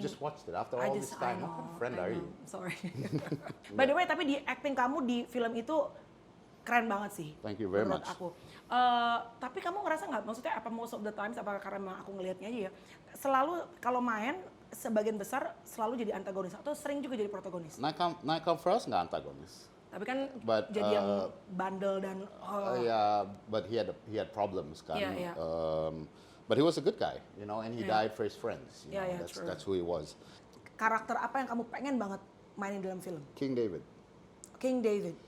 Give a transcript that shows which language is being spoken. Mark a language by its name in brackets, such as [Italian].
[English] You just watched it after all this time. What kind of friend are you? Sorry. By the way, [Indonesian] tapi di acting kamu di film itu keren banget sih. [English] Thank you very much. [Indonesian] Aku. Tapi kamu ngerasa nggak? Maksudnya apa [English] most of the times? [Indonesian] Apakah karena aku ngelihatnya aja ya? Selalu kalau main sebagian besar selalu jadi antagonis atau sering juga jadi protagonis? Night Come For Us nggak antagonis. Tapi kan jadi yang bandel dan. [English] Yeah, but he had problems kan. Yeah. But he was a good guy, you know, and he died for his friends. You know, that's who he was. [Indonesian] Karakter apa yang kamu pengen banget mainin dalam film? [English] King David. King David.